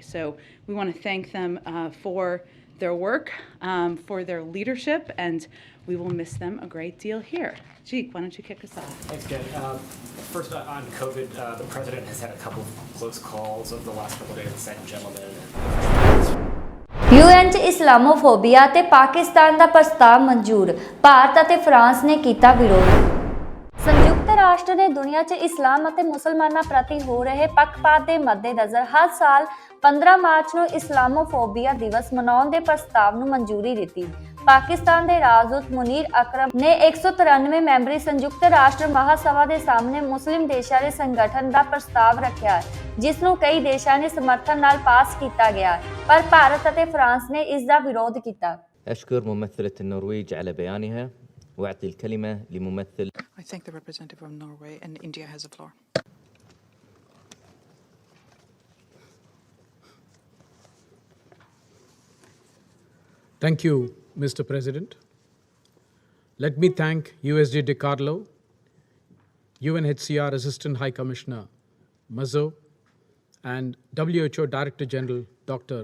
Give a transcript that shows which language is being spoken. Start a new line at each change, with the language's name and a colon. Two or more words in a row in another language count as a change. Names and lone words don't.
English: So we want to thank them for their work, for their leadership, and we will miss them a great deal here. Jeek, why don't you kick us off? Thanks, Jen. First, on COVID, the President has had a couple of close calls over the last couple of days, sent gentlemen.
Punjabi: UN 'ਚ ਇਸਲਾਮੋਫੋਬੀਆ ਤੇ ਪਾਕਿਸਤਾਨ ਦਾ ਪ੍ਰਸਤਾਵ ਮਨਜ਼ੂਰ, ਭਾਰਤ ਅਤੇ ਫਰਾਂਸ ਨੇ ਕੀਤਾ ਵਿਰੋਧ। ਸੰਯੁਕਤ ਰਾਸ਼ਟਰ ਨੇ ਦੁਨੀਆ 'ਚ ਇਸਲਾਮ ਅਤੇ ਮੁਸਲਮਾਨਾਂ ਪ੍ਰਤੀ ਹੋ ਰਹੇ ਪੱਖਪਾਤ ਦੇ ਮੱਦੇਨਜ਼ਰ ਹਰ ਸਾਲ 15 ਮਾਰਚ ਨੂੰ ਇਸਲਾਮੋਫੋਬੀਆ ਦਿਵਸ ਮਨਾਉਣ ਦੇ ਪ੍ਰਸਤਾਵ ਨੂੰ ਮਨਜ਼ੂਰੀ ਦਿੱਤੀ। ਪਾਕਿਸਤਾਨ ਦੇ ਰਾਜਦੂਤ ਮੁਨੀਰ ਅਕਰਮ ਨੇ 193 ਮੈਂਬਰੀ ਸੰਯੁਕਤ ਰਾਸ਼ਟਰ ਮਹਾਸਭਾ ਦੇ ਸਾਹਮਣੇ ਮੁਸਲਿਮ ਦੇਸ਼ਾਂ ਦੇ ਸੰਗਠਨ ਦਾ ਪ੍ਰਸਤਾਵ ਰੱਖਿਆ, ਜਿਸ ਨੂੰ ਕਈ ਦੇਸ਼ਾਂ ਨੇ ਸਮਰਥਨ ਨਾਲ ਪਾਸ ਕੀਤਾ ਗਿਆ, ਪਰ ਭਾਰਤ ਅਤੇ ਫਰਾਂਸ ਨੇ ਇਸ ਦਾ ਵਿਰੋਧ ਕੀਤਾ।
Arabic: أشكر ممثلة النرويج على بيانها وأعطي الكلمة لممثل.
English: I thank the representative of Norway, and India has the floor. Thank you, Mr. President. Let me thank USG DiCarlo, UNHCR Assistant High Commissioner Mazzo, and WHO Director General Dr.